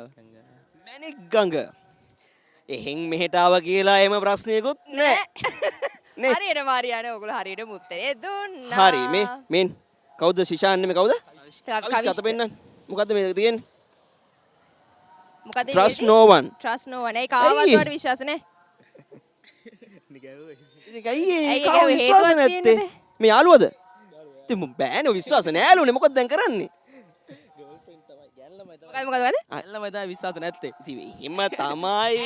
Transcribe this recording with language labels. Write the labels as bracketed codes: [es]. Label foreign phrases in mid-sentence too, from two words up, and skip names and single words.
[si] මැණික් ගඟ. එහෙන් මෙහෙට ආව කියලා එහෙම ප්‍රශ්නයකුත් නැහැ. නේ. හරියට මාරියානේ ඔයගොල්ලෝ හරියටම උත්තරේ දුන්නා. හරි මේ කවුද ශිෂාන් නේ මේ කවුද? කවිෂ් කත පෙන්නන්න. මොකද්ද මේ තියෙන්නේ? මොකද [en] Trust no one. Trust no one. [si] ඒ කාවත් වලට විශ්වාස නැහැ. ඉතින් ඇයි කාව විශ්වාස නැත්තේ? මේ යාළුවද? ඉතින් බෑනේ විශ්වාස නෑලුනේ මොකද දැන් කරන්නේ? මොකද? ඇල්ලම තමයි විශ්වාස නැත්තේ. ඉතින් එහෙම තමයි.